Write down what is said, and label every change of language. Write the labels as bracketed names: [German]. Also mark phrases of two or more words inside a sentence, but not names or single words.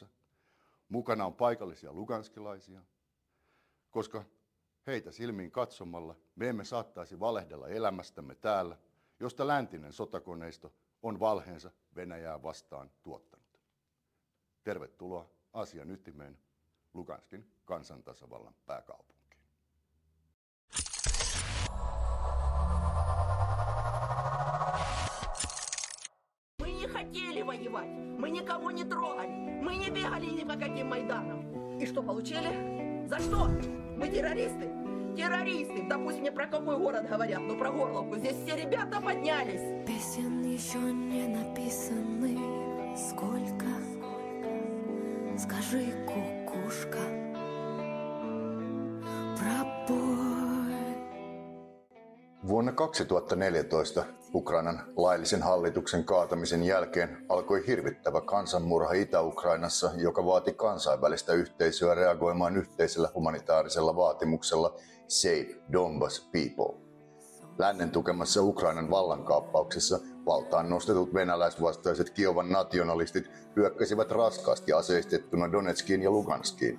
[Finnish] Mukana on paikallisia luganskilaisia, koska heitä silmiin katsomalla me emme saattaisi valehdella elämästämme täällä, josta läntinen sotakoneisto on valheensa Venäjää vastaan tuottanut. Tervetuloa asian ytimeen, Luganskin kansantasavallan pääkaupunkiin. [Russian] Мы не хотели воевать, мы никого не трогали, мы не бегали ни по каким майданам. И что получили? За что? Мы террористы? Террористы! Да пусть мне про какой город говорят, но про Горловку. Здесь все ребята поднялись. Песен еще не написаны. Сколько? Скажи, кукушка. Пробой. [Finnish] Vuonna 2014 Ukrainan laillisen hallituksen kaatamisen jälkeen alkoi hirvittävä kansanmurha Itä-Ukrainassa, joka vaati kansainvälistä yhteisöä reagoimaan yhteisellä humanitaarisella vaatimuksella [English] Save Donbass People. [Finnish] Lännen tukemassa Ukrainan vallankaappauksessa valtaan nostetut venäläisvastaiset Kiovan nationalistit hyökkäsivät raskaasti aseistettuna Donetskiin ja Luganskiin.